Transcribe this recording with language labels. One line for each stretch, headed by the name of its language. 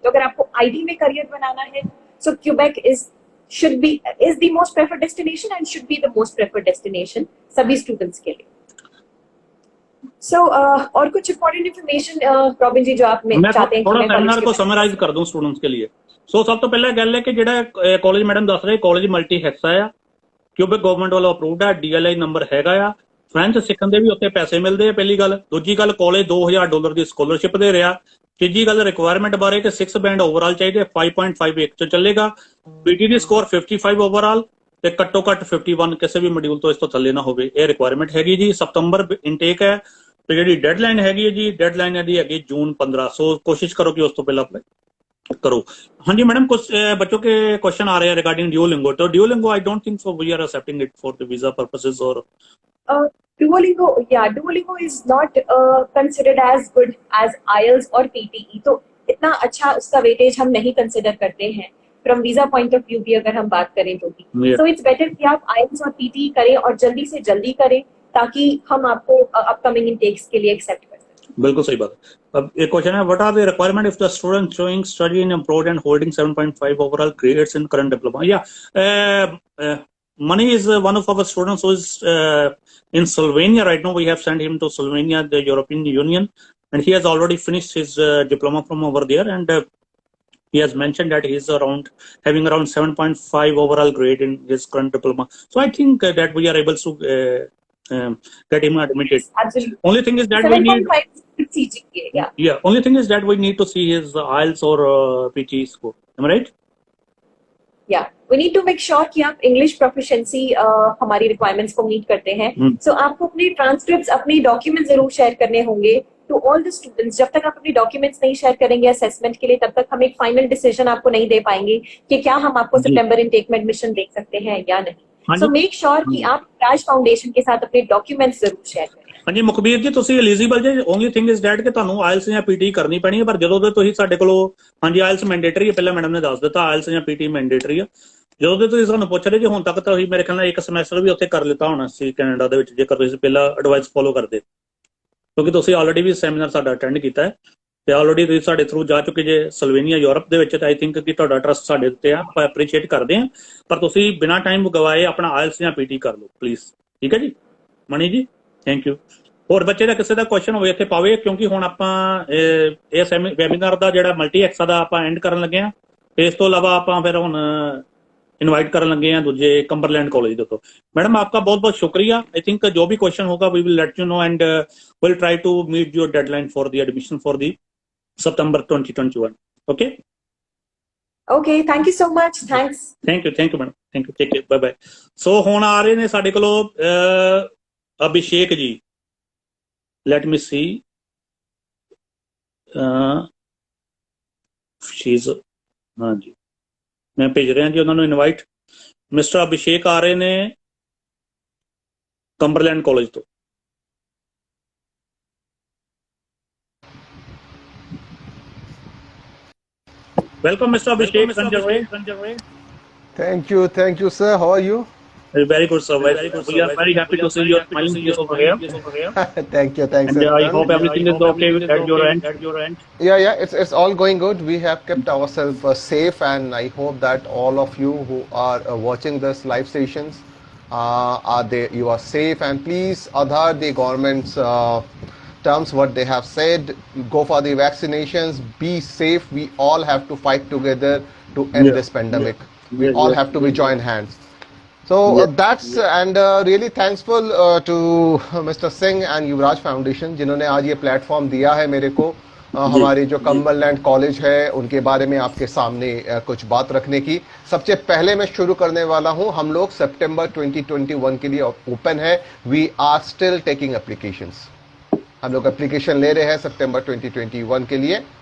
Hindi: तो अगर आपको IT में करियर बनाना है, सो Quebec
English: is the most preferred destination
Hindi: and should be the most preferred destination सभी स्टूडेंट्स के लिए। और कुछ इंपॉर्टेंट इन्फॉर्मेशन रॉबिन जी जो आप चाहते हैं थोड़ा सेमिनार को समराइज कर दूं स्टूडेंट्स के लिए।
Punjabi: ਸੋ ਸਭ ਤੋਂ ਪਹਿਲਾਂ ਗੱਲ ਹੈ ਕਿ ਜਿਹੜਾ ਕਾਲਜ ਮੈਡਮ ਦੱਸ ਰਹੇ, ਕਾਲਜ ਮਲਟੀ ਹੈਕਸਾ ਆ, ਕਿਊਬੈਕ ਗਵਰਨਮੈਂਟ ਵੱਲੋਂ ਅਪਰੂਵਡ ਆ, DLI ਨੰਬਰ ਹੈਗਾ ਆ, ਫ੍ਰੈਂਚ ਸਿੱਖਣ ਦੇ ਵੀ ਉੱਥੇ ਪੈਸੇ ਮਿਲਦੇ ਆ, ਪਹਿਲੀ ਗੱਲ। ਦੂਜੀ ਗੱਲ, ਕਾਲਜ $2000 ਦੀ ਸਕਾਲਰਸ਼ਿਪ ਦੇ ਰਿਹਾ। ਤੀਜੀ ਗੱਲ, ਰਿਕੁਆਇਰਮੈਂਟ ਬਾਰੇ ਕਿ 6 ਬੈਂਡ ਓਵਰਆਲ ਚਾਹੀਦੇ, 5.5 ਇੱਕ ਚ ਚੱਲੇਗਾ। ਪੀਟੀ ਦੀ ਸਕੋਰ 55 ਓਵਰਆਲ ਤੇ ਘੱਟੋ ਘੱਟ 51 ਕਿਸੇ ਵੀ ਮੋਡਿਊਲ ਤੋਂ ਇਸ ਤੋਂ ਥੱਲੇ ਨਾ ਹੋਵੇ। ਇਹ ਰਿਕੁਆਇਰਮੈਂਟ ਹੈਗੀ ਜੀ। ਸਤੰਬਰ ਇਨਟੇਕ ਹੈ ਤੇ ਜਿਹੜੀ ਡੈਡਲਾਈਨ ਹੈਗੀ ਹੈ ਜੀ, ਡੈਡਲਾਈਨ ਇਹਦੀ ਹੈਗੀ ਜੂਨ 15। ਸੋ ਕੋਸ਼ਿਸ਼ ਕਰੋ ਕਿ ਉਸ ਤੋਂ ਪਹਿਲਾਂ ਅਪਲਾਈ करो।
Hindi: हाँ जी मैडम, कुछ बच्चों के क्वेश्चन आ रहे हैं रिगार्डिंग ड्यूलिंगो। तो Duolingo
English: I don't think so we are accepting it for the visa purposes
Hindi: और
English: Duolingo is not considered as good as IELTS
Hindi: और PTE, तो इतना अच्छा उसका वेटेज हम नहीं कंसिडर करते हैं
English: from visa point of view
Hindi: भी अगर हम बात करें तो भी। सो इट्स बेटर कि आप IELTS और PTE करें और जल्दी से जल्दी करें ताकि हम आपको अपकमिंग इनटेक्स के लिए एक्सेप्ट कर सकें। बिल्कुल सही बात है। अब एक क्वेश्चन है,
English: What are the requirement if the student showing study in abroad and holding 7.5 overall grades in current diploma? या Mani is one of our students who is in Slovenia right now. We have sent him to Slovenia, the European Union, and he has already finished his diploma from over there. And he has mentioned that he is having around 7.5 overall grade in his current diploma. So I think that we are able to get him admitted. Absolutely. Only thing is that we need. 7.5 CGPA, yeah. Yeah. Only thing is that we need to see his IELTS or PTE score. Am I right? Yeah, we need to make sure
Hindi: कि आप English proficiency हमारी requirements को meet करते हैं। सो आपको अपने transcripts, अपने documents जरूर शेयर करने होंगे
English: To all the students.
Hindi: जब तक आप अपनी डॉक्यूमेंट्स नहीं शेयर करेंगे असेसमेंट के लिए, तब तक हम एक फाइनल डिसीजन आपको नहीं दे पाएंगे कि क्या हम आपको सितंबर इनटेक में एडमिशन दे सकते हैं या नहीं। सो मेक श्योर कि आप राज फाउंडेशन के साथ अपने डॉक्यूमेंट्स जरूर शेयर करें।
Punjabi: ਹਾਂਜੀ ਮੁਖਬੀਰ ਜੀ, ਤੁਸੀਂ ਐਲੀਜੀਬਲ ਜੇ।
English: only thing is that
Punjabi: ਕਿ ਤੁਹਾਨੂੰ ਆਇਲਸ ਜਾਂ ਪੀਟੀ ਕਰਨੀ ਪੈਣੀ ਹੈ, ਪਰ ਜਦੋਂ ਦੇ ਤੁਸੀਂ ਸਾਡੇ ਕੋਲੋਂ, ਹਾਂਜੀ ਆਇਲਸ ਮੈਂਡੇਟਰੀ ਹੈ, ਪਹਿਲਾਂ ਮੈਡਮ ਨੇ ਦੱਸ ਦਿੱਤਾ ਆਇਲਸ ਜਾਂ ਪੀਟੀ ਮੈਂਡੇਟਰੀ ਆ। ਜਦੋਂ ਦੇ ਤੁਸੀਂ ਸਾਨੂੰ ਪੁੱਛ ਰਹੇ ਜੀ, ਹੁਣ ਤੱਕ ਤਾਂ ਤੁਸੀਂ ਮੇਰੇ ਖਿਆਲ ਨਾਲ ਇੱਕ ਸਮੈਸਟਰ ਵੀ ਉੱਥੇ ਕਰ ਲਿੱਤਾ ਹੋਣਾ ਸੀ ਕੈਨੇਡਾ ਦੇ ਵਿੱਚ, ਜੇਕਰ ਤੁਸੀਂ ਪਹਿਲਾਂ ਐਡਵਾਈਸ ਫੋਲੋ ਕਰਦੇ, ਕਿਉਂਕਿ ਤੁਸੀਂ ਆਲਰੇਡੀ ਵੀ ਸੈਮੀਨਾਰ ਸਾਡਾ ਅਟੈਂਡ ਕੀਤਾ ਹੈ ਤੇ ਆਲਰੇਡੀ ਤੁਸੀਂ ਸਾਡੇ ਥਰੂ ਜਾ ਚੁੱਕੇ ਜੇ ਸਲੋਵੇਨੀਆ ਯੂਰਪ ਦੇ ਵਿੱਚ। ਤਾਂ ਆਈ ਥਿੰਕ ਕਿ ਤੁਹਾਡਾ ਟਰਸਟ ਸਾਡੇ ਉੱਤੇ ਆ, ਆਪਾਂ ਐਪਰੀਸ਼ੀਏਟ ਕਰਦੇ ਹਾਂ, ਪਰ ਤੁਸੀਂ ਬਿਨਾਂ ਟਾਈਮ ਗਵਾਏ ਆਪਣਾ ਆਇਲਸ ਜਾਂ ਪੀਟੀ ਕਰ ਲਓ ਪਲੀਜ਼। ਠੀਕ ਹੈ ਜੀ ਮਣੀ ਜੀ, ਥੈਂਕ ਯੂ। ਹੋਰ ਬੱਚੇ ਦਾ ਕਿਸੇ ਦਾ ਕੁਐਸਚਨ ਹੋਵੇ ਇੱਥੇ ਪਾਵੇ, ਕਿਉਂਕਿ ਹੁਣ ਆਪਾਂ ਇਸ ਵੈਬੀਨਾਰ ਦਾ ਜਿਹੜਾ ਮਲਟੀ ਐਕਸਾ ਦਾ ਆਪਾਂ ਐਂਡ ਕਰਨ ਲੱਗੇ ਹਾਂ। ਤੇ ਇਸ ਤੋਂ ਇਲਾਵਾ ਆਪਾਂ ਫਿਰ ਹੁਣ
Hindi: इनवाइट करने लगे हैं दूसरे कंबरलैंड कॉलेज के। तो मैडम आपका बहुत बहुत शुक्रिया।
English: I think
Hindi: जो भी क्वेश्चन होगा
English: We will let you know and will try to meet your deadline for the admission for the September 2021। Okay okay, thank you so much. Thanks. Thank you madam, thank you, take care, bye bye.
Punjabi: सो हुण आ रहे ने साडे कोलों Abhishek ji.
Hindi: Let मी सी, शीज, हाँ जी मैं भेज रहा जी उन्होंने इनवाइट।
Punjabi: मिस्टर अभिषेक आ रहे ने कंबरलैंड कॉलेज तो।
English: Welcome mister Abhishek Sanjay. Thank you sir, how are you? Very good sir, very good. We are very happy to see your smiling face over here. Thank you, thanks. And I hope everything is okay at your end. Yeah, it's all going good. We have kept ourselves safe, and I hope that all of you who are watching this live sessions you are safe, and please adhere the government's terms what they have said. Go for the vaccinations, be safe. We all have to fight together to end this pandemic. We all have to be join hands. So that's and really thankful to Mr.
Hindi: Singh and Yuvraj foundation जिन्होंने आज ये platform दिया है मेरे को हमारे जो Cumberland college है उनके बारे में आपके सामने कुछ बात रखने की। सबसे पहले मैं शुरू करने वाला हूं, हम लोग सितंबर 2021 के लिए ओपन है।
English: we are still taking applications,
Hindi: हम लोग एप्लीकेशन ले रहे हैं सितंबर 2021 के लिए।